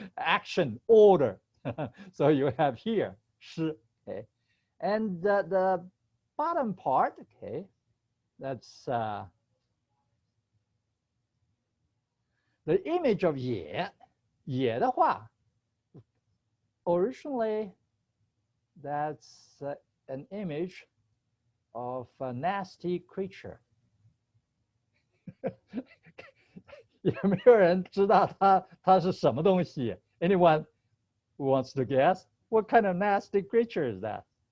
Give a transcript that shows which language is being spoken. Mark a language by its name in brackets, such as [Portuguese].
[English] Action, order. So you have here 诗, okay, and the bottom part, okay, that's the image of 野. 野的话 originally that's an image of a nasty creature. [Chinese] 有没有人知道它是什么东西? [English] Anyone who wants to guess? What kind of nasty creature is that?